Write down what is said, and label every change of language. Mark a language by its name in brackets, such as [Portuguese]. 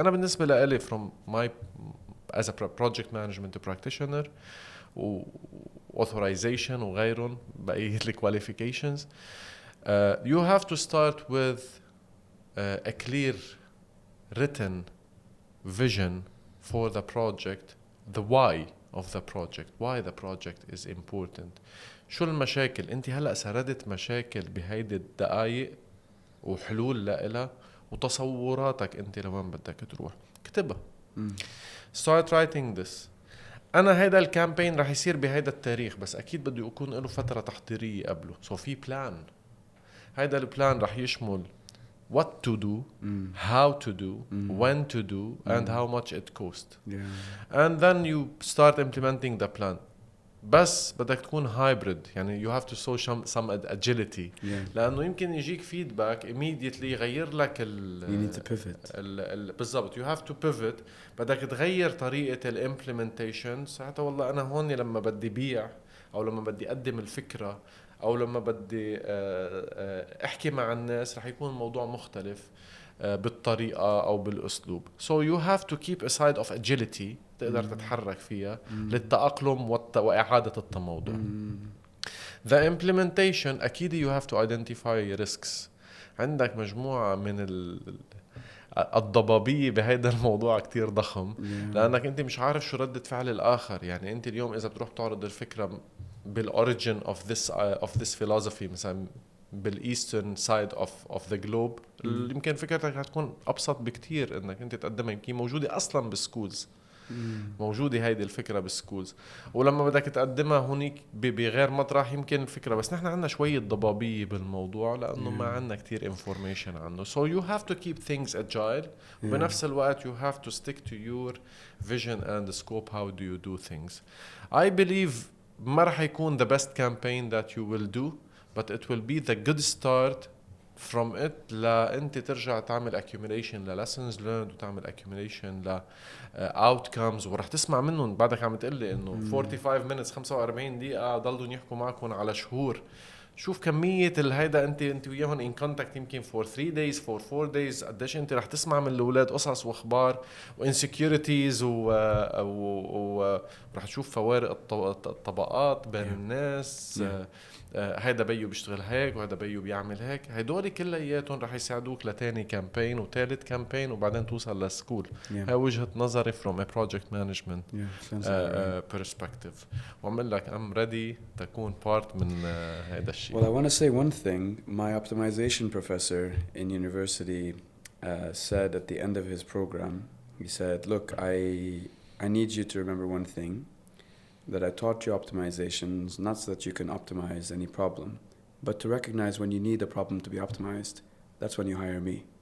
[Arabic] انا بالنسبة لإلي [English] from my as a project management practitioner و authorization [Arabic] وغيرهم بقية [English] qualifications, you have to start with a clear written vision for the project, the why of the project, why the project is important. [Arabic] شو المشاكل؟ انت هلأ سردت مشاكل بهيدي الدقايق وحلول لإلها وتصوراتك انت لوين بدك تروح، كتبها. [English] start writing this. [Arabic] أنا هيدا الكامبين رح يصير بهيدا التاريخ، بس أكيد بده يكون له فترة تحضيرية قبله. [English] so [Arabic] في بلان. هيدا البلان رح يشمل [English] what to do, how to do, when to do, and how much it cost. And then you start implementing the plan. [Arabic] بس بدك تكون [English] hybrid، [Arabic] يعني [English] you have to show some agility. [Arabic] لأنه يمكن يجيك [English] feedback immediately [Arabic] يغير لك [English] you need to pivot. [Arabic] بالضبط [English] you have to pivot. [Arabic] بدك تغير طريقة implementation. ساعتها والله أنا هون لما بدي بيع أو لما بدي أقدم الفكرة أو لما بدي أحكي مع الناس رح يكون الموضوع مختلف بالطريقة أو بالأسلوب. [English] so you have to keep a side of agility [Arabic] تقدر تتحرك فيها للتأقلم وإعادة التموضع. [English] the implementation [Arabic] أكيد [English] you have to identify risks. [Arabic] عندك مجموعة من الضبابية بهذا الموضوع كتير ضخم لأنك أنت مش عارف شو ردة فعل الآخر. يعني أنت اليوم إذا بتروح تعرض الفكرة بال [English] origin of this philosophy [Arabic] مثلا [English] بالايسترن side of the globe, [Arabic] يمكن فكرتك هتكون ابسط بكتير انك انت تقدمها. يمكن موجوده اصلا بالسكولز، موجوده هيدي الفكره بالسكولز، ولما بدك تقدمها هونيك بغير مطرح يمكن الفكره. بس نحن عندنا شويه ضبابيه بالموضوع لانه ما عندنا كتير انفورميشن عنه. [English] so you have to keep things agile. [Arabic] بنفس الوقت [English] you have to stick to your vision and scope. how do you do things? I believe [Arabic] ما رح يكون [English] the best campaign that you will do, but it will be the good start from it [Arabic] لأنت ترجع تعمل [English] accumulation lessons learned [Arabic] وتعمل [English] accumulation outcomes. [Arabic] ورح تسمع منهم بعدك عم تقلي إنه [English] 45 minutes [Arabic] 45 دقيقة ضلوا يحكوا معكم على شهور. شوف كمية الهيدا انت وياهم [English] in contact [Arabic] يمكن [English] for 3 days for 4 days. [Arabic] قديش انت رح تسمع من الأولاد قصص واخبار insecurities ورح تشوف فوارق الطبقات بين الناس. هيدا بيو بيشتغل هيك وهذا بيو بيعمل هيك. هيدول كلياتهم رح يساعدوك لتاني كامبين وثالث كامبين وبعدين توصل لسكول. هاي وجهة نظري [English] from a project management perspective. [Arabic] وعمل لك [English] I'm ready [Arabic] تكون part من هيدا الشيء. [English] Well, I want to say one thing. My optimization professor in university said at the end of his program, he said, look, I need you to remember one thing, that I taught you optimizations not so that you can optimize any problem, but to recognize when you need a problem to be optimized. That's when you hire me.